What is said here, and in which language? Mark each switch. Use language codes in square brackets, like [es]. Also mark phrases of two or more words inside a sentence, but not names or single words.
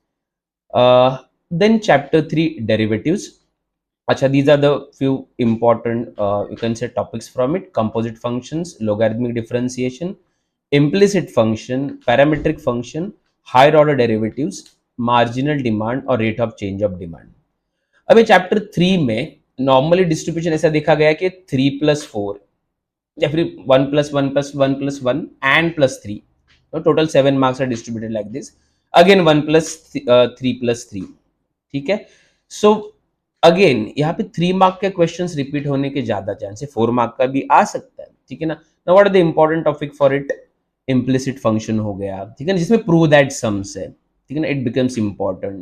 [en] Then chapter 3, derivatives. Acha, these are the few important you can say topics from it: composite functions, logarithmic differentiation, implicit function, parametric function, higher order derivatives, marginal demand और rate of change of demand. [hi] अब ये चैप्टर 3 में [en] normally distribution [hi] ऐसा देखा गया कि [en] 3 plus 4 [hi] या फिर [en] 1 plus 1 plus 1 plus 1 and plus 3, Total 7 marks are distributed like this. again 1 plus 3 plus 3, [hi] ठीक है. [en] so again [hi] यहाँ पे 3 मार्क के [en] questions repeat [hi] होने के ज्यादा चांस है, 4 मार्क का भी आ सकता है, ठीक है ना. [en] Now what are the important topic for it? implicit function [hi] हो गया, ठीक है ना, जिसमें [en] prove that sums [hi] है, ठीक है ना, [en] it becomes important.